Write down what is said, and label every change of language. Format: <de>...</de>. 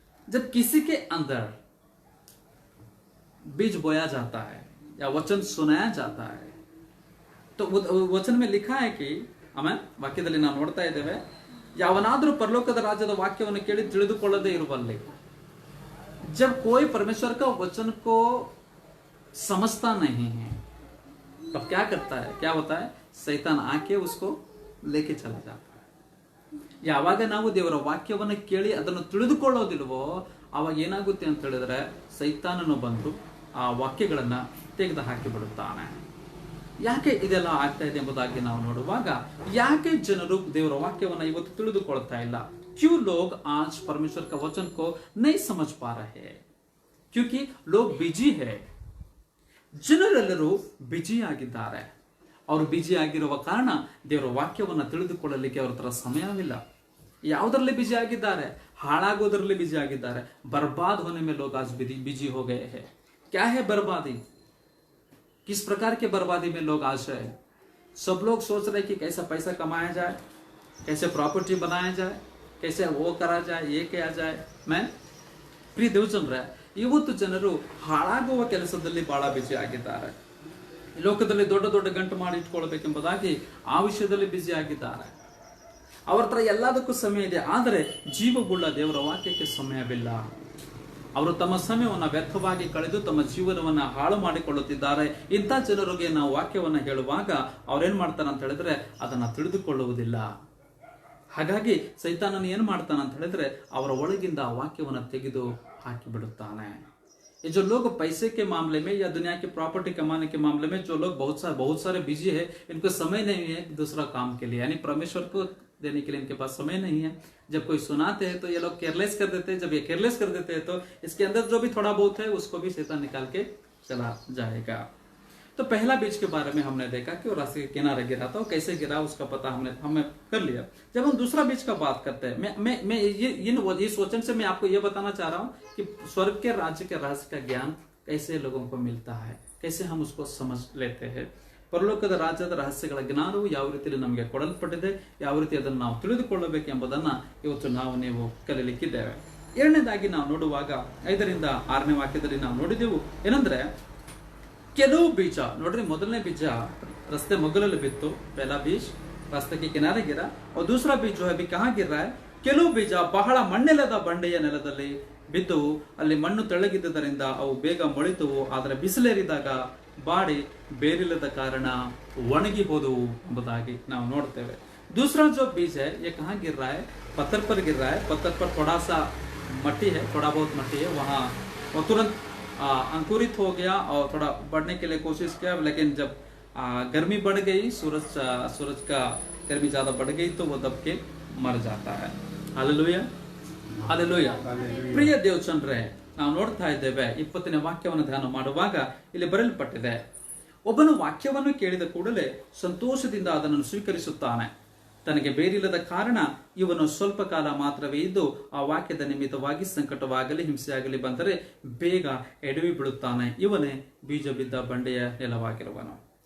<hi>जब किसी के अंदर बीज बोया जाता है या वचन सुनाया जाता है तो वचन में लिखा है कि आमेन वाक्यದಲ್ಲಿ</hi> <kn>ನಾವು ನೋಡ್ತಾ ಇದ್ದೇವೆ, ಯಾವನಾದರೂ ಪರಲೋಕದ ರಾಜ್ಯದ ವಾಕ್ಯವನ್ನು ಕೇಳಿ ತಿಳಿದುಕೊಳ್ಳದೆ ಇರುವಲ್ಲಿ।</kn> <hi>जब कोई परमेश्वर का वचन को समझता नहीं है तब क्या करता है, क्या होता है, शैतान आके उसको लेके चला जाता है।</hi> <kn>ಯಾವಾಗ ನಾವು ದೇವರ ವಾಕ್ಯವನ್ನು ಕೇಳಿ ಅದನ್ನು ತಿಳಿದುಕೊಳ್ಳೋದಿಲ್ವೋ ಆವಾಗ ಏನಾಗುತ್ತೆ ಅಂತ ಹೇಳಿದ್ರೆ ಸೈತಾನನು ಬಂದು ಆ ವಾಕ್ಯಗಳನ್ನ ತೆಗೆದು ಹಾಕಿ ಬಿಡುತ್ತಾನೆ। ಯಾಕೆ ಇದೆಲ್ಲ ಆಗ್ತಾ ಇದೆ ಎಂಬುದಾಗಿ ನಾವು ನೋಡುವಾಗ, ಯಾಕೆ ಜನರು ದೇವರ ವಾಕ್ಯವನ್ನು ಇವತ್ತು ತಿಳಿದುಕೊಳ್ತಾ ಇಲ್ಲ?</kn> <hi>क्यों लोग आज परमेश्वर का वचन को नहीं समझ पा रहे? क्योंकि लोग बिजी है,</hi> <kn>ಜನರೆಲ್ಲರೂ ಬಿಜಿ ಆಗಿದ್ದಾರೆ। ಅವರು ಬಿಜಿ ಆಗಿರುವ ಕಾರಣ ದೇವರ ವಾಕ್ಯವನ್ನು ತಿಳಿದುಕೊಳ್ಳಲಿಕ್ಕೆ ಅವರ ಹತ್ರ ಸಮಯವಿಲ್ಲ। ಯಾವುದರಲ್ಲಿ ಬಿಜಿ ಆಗಿದ್ದಾರೆ? ಹಾಳಾಗೋದರಲ್ಲಿ ಬಿಜಿ ಆಗಿದ್ದಾರೆ।</kn> <hi>बर्बाद होने में लोग आज बिजी हो गए हैं। क्या है बर्बादी? किस प्रकार के बर्बादी में लोग आज है? सब लोग सोच रहे कि कैसा पैसा कमाया जाए, कैसे प्रॉपर्टी बनाया जाए, कैसे वो करा जाए, ये किया जाए।</hi> <kn>मैं प्रिय ದೇವಜನರೇ, ಇವತ್ತು ಜನರು ಹಾಳಾಗುವ ಕೆಲಸದಲ್ಲಿ ಬಹಳ ಬಿಜಿ ಆಗಿದ್ದಾರೆ। ಲೋಕದಲ್ಲಿ ದೊಡ್ಡ ದೊಡ್ಡ ಗಂಟು ಮಾಡಿ ಇಟ್ಕೊಳ್ಬೇಕೆಂಬುದಾಗಿ ಆ ವಿಷಯದಲ್ಲಿ ಬಿಜಿ ಆಗಿದ್ದಾರೆ। ಅವರ ಹತ್ರ ಎಲ್ಲದಕ್ಕೂ ಸಮಯ ಇದೆ, ಆದರೆ ಜೀವವುಳ್ಳ ದೇವರ ವಾಕ್ಯಕ್ಕೆ ಸಮಯವಿಲ್ಲ। ಅವರು ತಮ್ಮ ಸಮಯವನ್ನು ವ್ಯರ್ಥವಾಗಿ ಕಳೆದು ತಮ್ಮ ಜೀವನವನ್ನ ಹಾಳು ಮಾಡಿಕೊಳ್ಳುತ್ತಿದ್ದಾರೆ। ಇಂಥ ಜನರಿಗೆ ನಾವು ವಾಕ್ಯವನ್ನ ಹೇಳುವಾಗ ಅವ್ರೇನ್ ಮಾಡ್ತಾನೆ ಅಂತ ಹೇಳಿದ್ರೆ ಅದನ್ನ ತಿಳಿದುಕೊಳ್ಳುವುದಿಲ್ಲ। ಹಾಗಾಗಿ ಸೈತಾನನು ಏನು ಮಾಡ್ತಾನೆ ಅಂತ ಹೇಳಿದ್ರೆ ಅವರ ಒಳಗಿಂದ ಆ ವಾಕ್ಯವನ್ನು ತೆಗೆದು ಹಾಕಿ ಬಿಡುತ್ತಾನೆ।</kn> <hi>ये जो लोग पैसे के मामले में या दुनिया की प्रॉपर्टी कमाने के मामले में जो लोग बहुत सारे बिजी है, इनको समय नहीं है दूसरा काम के लिए, यानी परमेश्वर को देने के लिए इनके पास समय नहीं है। जब कोई सुनाते हैं तो ये लोग केयरलेस कर देते हैं। जब ये केयरलेस कर देते हैं तो इसके अंदर जो भी थोड़ा बहुत है उसको भी शैतान निकाल के चला जाएगा। तो पहला बीज के बारे में हमने देखा कि वो रास्ते के किनारे गिरा था, कैसे गिरा उसका पता हमें कर लिया। जब हम दूसरा बीज का बात करते हैं, मैं इस वचन से मैं आपको ये बताना चाह रहा हूँ कि स्वर्ग के राज्य के रहस्य का ज्ञान कैसे लोगों को मिलता है, कैसे हम उसको समझ लेते हैं।</hi> <kn>ಪರಲೋಕದ ರಾಜ್ಯದ ರಹಸ್ಯಗಳ ಜ್ಞಾನವು ಯಾವ ರೀತಿಯಲ್ಲಿ ನಮಗೆ ಕೊಡಲ್ಪಟ್ಟಿದೆ, ಯಾವ ರೀತಿ ಅದನ್ನು ನಾವು ತಿಳಿದುಕೊಳ್ಳಬೇಕು ಎಂಬುದನ್ನ ಇವತ್ತು ನೀವು ಕಲಿಯಲಿಕ್ಕಿದ್ದೇವೆ। ಎರಡನೇದಾಗಿ ನಾವು ನೋಡುವಾಗ 5ರಿಂದ 6ನೇ ವಾಕ್ಯದಲ್ಲಿ ನಾವು ನೋಡಿದೆವು ಏನಂದ್ರೆ, ಕೆಲವು ಬೀಜ ನೋಡ್ರಿ, ಮೊದಲನೇ ಬೀಜ ರಸ್ತೆ ಮಗ್ಗಲಲ್ಲಿ ಬಿತ್ತು,</kn> <hi>पहला बीज रास्ते के किनारे गिरा, और दूसरा बीज जो है अभी कहाँ गिर रहा है,</hi> <kn>ಕೆಲವು ಬೀಜ ಬಹಳ ಮಣ್ಣಿಲ್ಲದ ಬಂಡೆಯ ನೆಲದಲ್ಲಿ ಬಿದ್ದವು, ಅಲ್ಲಿ ಮಣ್ಣು ತೆಳ್ಳಗಿದ್ದರಿಂದ ಅವು ಬೇಗ ಮೊಳಿತವು, ಆದರೆ ಬಿಸಿಲೇರಿದಾಗ ಬಾಡಿ ಬೇರಿಲ್ಲದ ಕಾರಣ ಒಣಗಿ ಹೋದವು ಎಂಬುದಾಗಿ ನಾವು ನೋಡ್ತೇವೆ।</kn> <hi>दूसरा जो बीज है ये कहाँ गिर रहा है, पत्थर पर गिर रहा है। पत्थर पर थोड़ा सा मट्टी है, थोड़ा बहुत मट्टी है, वहाँ वो तुरंत अंकुरित हो गया और थोड़ा बढ़ने के लिए कोशिश किया, लेकिन जब गर्मी बढ़ गई, सूरज का गर्मी ज्यादा बढ़ गई तो वो दब के मर जाता है। Hallelujah, hallelujah.</hi> <kn>ಪ್ರಿಯ ದೇವಚಂದ್ರೇ, ನಾವು ನೋಡ್ತಾ ಇದ್ದೇವೆ 20ನೇ ವಾಕ್ಯವನ್ನು ಧ್ಯಾನ ಮಾಡುವಾಗ ಇಲ್ಲಿ ಬರೆಯಲ್ಪಟ್ಟಿದೆ, ಒಬ್ಬನು ವಾಕ್ಯವನ್ನು ಕೇಳಿದ ಕೂಡಲೇ ಸಂತೋಷದಿಂದ ಅದನ್ನು ಸ್ವೀಕರಿಸುತ್ತಾನೆ, ತನಗೆ ಬೇರಿಲ್ಲದ ಕಾರಣ ಇವನು ಸ್ವಲ್ಪ ಕಾಲ ಮಾತ್ರವೇ ಇದ್ದು ಆ ವಾಕ್ಯದ ನಿಮಿತ್ತವಾಗಿ ಸಂಕಟವಾಗಲಿ ಹಿಂಸೆಯಾಗಲಿ ಬಂದರೆ ಬೇಗ ಎಡವಿ ಬಿಡುತ್ತಾನೆ, ಇವನೇ ಬೀಜ ಬಿದ್ದ ಬಂಡೆಯ ನೆಲವಾಗಿರುವನು।</kn>